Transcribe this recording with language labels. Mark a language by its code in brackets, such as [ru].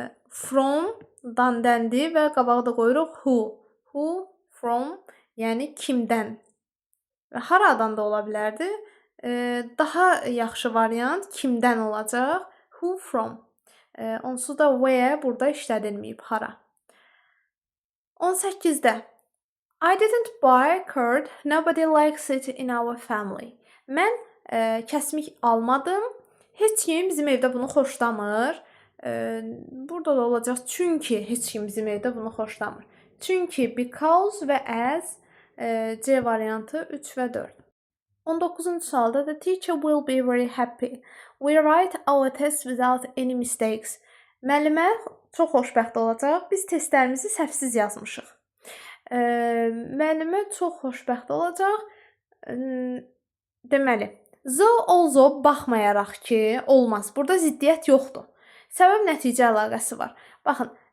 [az] From-dan dəndi və qabağı da qoyuruq who. Who, from, yəni kimdən. Və haradan da ola bilərdi? Daha yaxşı variant kimdən olacaq? [en] Who from. [az] Onsuz da where burada işlədilməyib, hara. 18-də [en] I didn't buy curd, nobody likes it in our family. [az] Mən kəsmik almadım, heç kim bizim evdə bunu xoşlamır. Burada da olacaq çünki heç kim bizim evdə bunu xoşlamır. Çünki, because və as C variantı 3 və 4. 19-cu sualda [en] the teacher will be very happy. We write our tests without any mistakes. [az] Müəllimə çox xoşbəxt olacaq. Biz testlərimizi səhvsiz yazmışıq. Müəllimə çox xoşbəxt olacaq. Deməli, also baxmayaraq ki, olmaz. Burada ziddiyyət yoxdur. Səbəb-nəticə əlaqəsi var. Baxın,